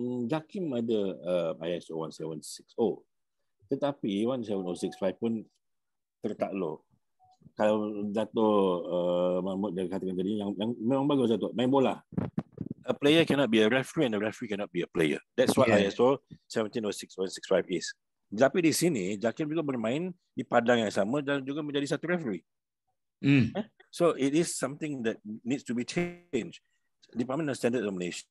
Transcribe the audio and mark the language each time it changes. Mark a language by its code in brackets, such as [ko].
[ms] JAKIM ada ISO 1760, tetapi 17065 pun tertakluk. Kalau Dato' Mahmud dia katakan tadi, yang memang bagus Dato', main bola. [en] A player cannot be a referee and a referee cannot be a player. That's what ISO 1706165 is. [ms] Tapi di sini, JAKIM juga bermain di padang yang sama dan juga menjadi satu referee. [en] So it is something that needs to be changed. Department of Standard of Malaysia.